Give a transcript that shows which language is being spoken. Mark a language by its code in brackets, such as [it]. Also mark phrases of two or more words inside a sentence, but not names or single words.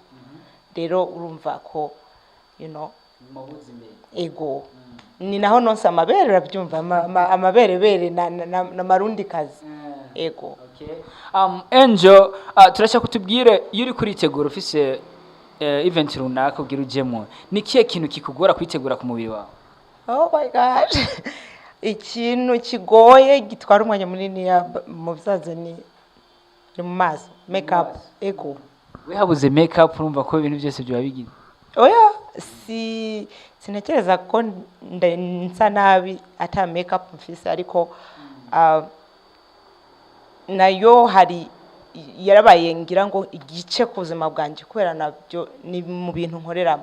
[rn] Rero urumva ko ego ni naho nonse amabere urabyumva, amaberebere na marundi kazi. Ego. Okay. Angel, turashaka kutubwire iyo uri kuritegura ufise event runaka ugira ujemo, ni kiye kintu kikugora kwitegura ku mubiri wawe? [en] Oh my god. [rn] Ikintu kigoye gitwara umwanya munini mu bisaza ni mu maso, makeup. Ego. We habuze makeup urumva ko ibintu byose byo bigize. Oya, sinakereza ko nsa nabi ata makeup mfise, ariko nayo hari yarabaye ngira ngo igice kuzima bwanje kubera nabyo ni mu bintu nkoreramo.